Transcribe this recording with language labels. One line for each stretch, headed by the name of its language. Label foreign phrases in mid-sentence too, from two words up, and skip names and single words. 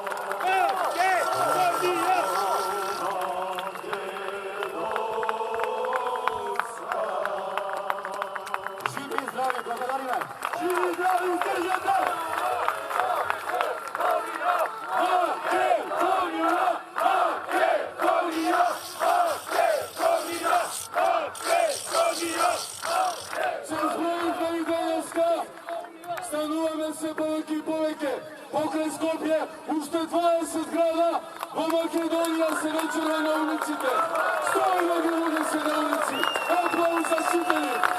Macedonian: Живи и здрави, благодариме! Живи здрави, издржите! Makedonija! Makedonija! Makedonija! Makedonija! Makedonija! Се збројува и денеска, стануваме се повеќе и повеќе. Покрај Скопје, уште 20 града во Македонија се вечерва на улиците. 100.000 луѓе се на улици. Аплауз за сите ни.